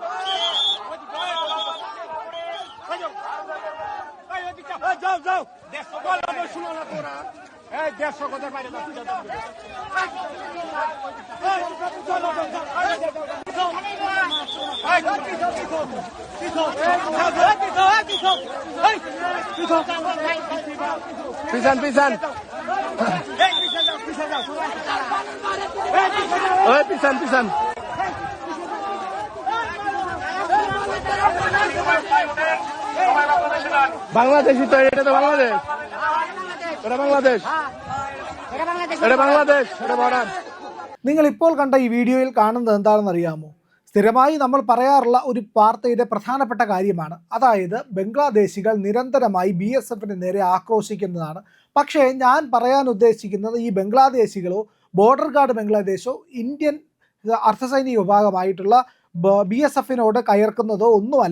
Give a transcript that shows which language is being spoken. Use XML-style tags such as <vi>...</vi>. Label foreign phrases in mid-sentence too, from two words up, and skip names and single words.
<bn>যাও যাও দেড়শো বলা শুনো না তোরা এই 150 কথা বাইরে পিছান পিছান পিছান পিছান বাংলাদেশি তো এটা তো বাংলাদেশ এটা বাংলাদেশ এটা বাংলাদেশ এটা ബോർഡർ.</bn> <ml>നിങ്ങൾ ഇപ്പോൾ കണ്ട ഈ വീഡിയോയിൽ കാണുന്നത് എന്താണെന്ന് അറിയാമോ? സ്ഥിരമായി നമ്മൾ പറയാറുള്ള ഒരു വാർത്തയുടെ പ്രധാനപ്പെട്ട കാര്യമാണ്. അതായത് ബംഗ്ലാദേശികൾ നിരന്തരമായി BSFന് നേരെ ആക്രോശിക്കുന്നതാണ്. പക്ഷേ ഞാൻ പറയാൻ ഉദ്ദേശിക്കുന്നത് ഈ ബംഗ്ലാദേശികളോ ബോർഡർ ഗാർഡ് ബംഗ്ലാദേശോ ഇന്ത്യൻ അർദ്ധസൈനിക വിഭാഗമായിട്ടുള്ള BSFനോട് കയർക്കുന്നതോ ഒന്നുമല്ല.</ml>